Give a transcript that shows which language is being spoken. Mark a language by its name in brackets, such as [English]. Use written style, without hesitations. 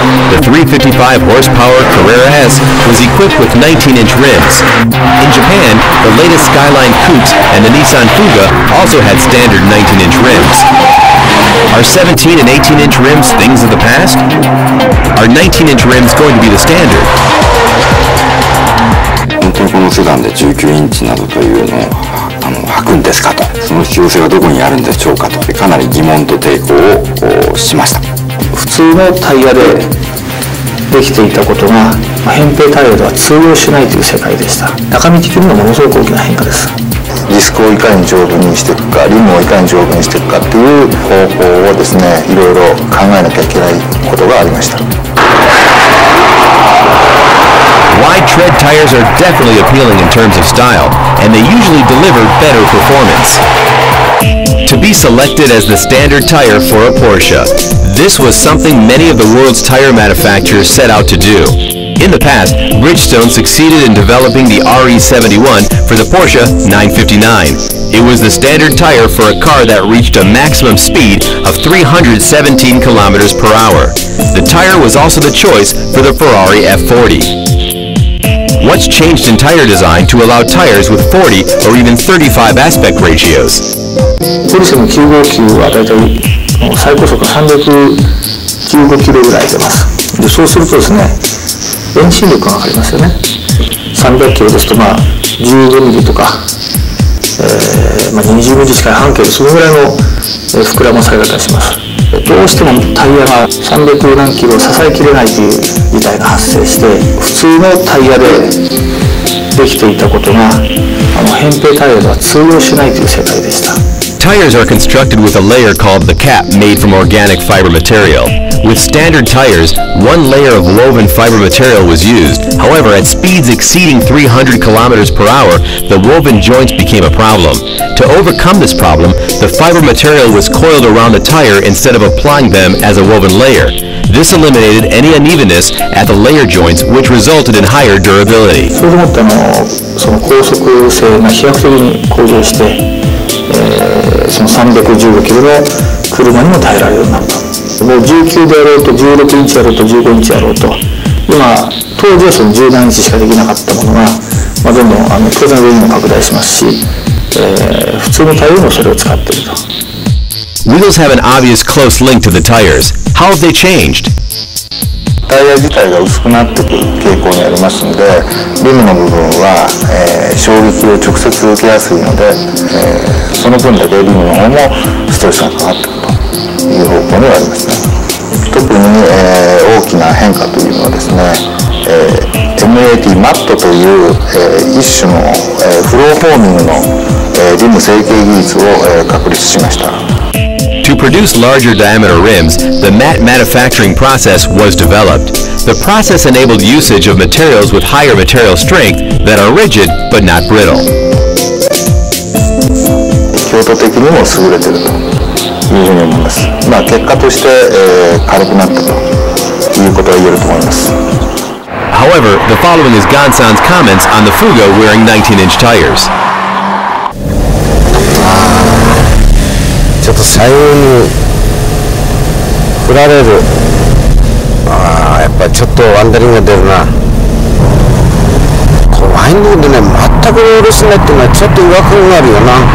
[English] The 355 horsepower Carrera S was equipped with 19-inch rims. In Japan, the latest Skyline Coupes and the Nissan Fuga also had standard 19-inch rims. Are 17 and 18-inch rims things of the past? Are 19-inch rims going to be the standard? [Japanese] 本当にこのセダンで19インチなどというのを履くんですかと、その必要性がどこにあるんでしょうかと、かなり疑問と抵抗をしました。普通のタイヤでできていたことが扁平タイヤでは通用しないという世界でした。中身的にはものすごく大きな変化です。ディスクをいかに丈夫にしていくか、リムをいかに丈夫にしていくかっていう方法をですね、いろいろ考えなきゃいけないことがありました。 [English] Wide tread tires are definitely appealing in terms of style, and they usually deliver better performance. To be selected as the standard tire for a Porsche, this was something many of the world's tire manufacturers set out to do. In the past, Bridgestone succeeded in developing the RE71 for the Porsche 959. It was the standard tire for a car that reached a maximum speed of 317 kilometers per hour. The tire was also the choice for the Ferrari F40. What's changed in tire design to allow tires with 40 or even 35 aspect ratios? [Japanese] ポルシェの959はだいたい最高速が315キロぐらい出ます。でそうするとですね、遠心力がかかりますよね。300キロですと15ミリとか、20ミリ近い半径でそのぐらいの膨らまされ方をします。どうしてもタイヤが300何キロを支えきれないという事態が発生して、普通のタイヤでできていたことが扁平タイヤでは通用しないという世界でした。 [English] Tires are constructed with a layer called the cap made from organic fiber material. With standard tires, one layer of woven fiber material was used. However, at speeds exceeding 300 kilometers per hour, the woven joints became a problem. To overcome this problem, the fiber material was coiled around the tire instead of applying them as a woven layer. This eliminated any unevenness at the layer joints, which resulted in higher durability. [Japanese] それでもってその高速性が飛躍的に向上して、その315キロの車にも耐えられるようになった。もう19であろうと16インチあろうと15インチあろうと、今当時はその17インチしかできなかったものが、どんどん当然上にも拡大しますし、普通のタイヤもそれを使っていると。 [English] Wheels have an obvious close link to the tires. How have they changed? [Japanese] タイヤ自体が薄くなってくる傾向にありますので、リムの部分は、衝撃を直接受けやすいので、その分だけリムの方もストレスがかかってくるという方向にはありますね。特に、大きな変化というのはですね、MAT マットという、一種の、フローフォーミングの、リム成形技術を、確立しました。 [English] To produce larger diameter rims, the matte manufacturing process was developed. The process enabled usage of materials with higher material strength that are rigid but not brittle. [Japanese] 強度的にも優れているというふうに思います。結果として、軽くなったということが言えると思います。 [English] However, the following is Gonsan's comments on the Fugo wearing 19-inch tires. [Japanese] ちょっと左右に振られる。やっぱりちょっとワンダリングが出るな。このワインディングでね、全くロールしないっていうのはちょっと違和感があるよな。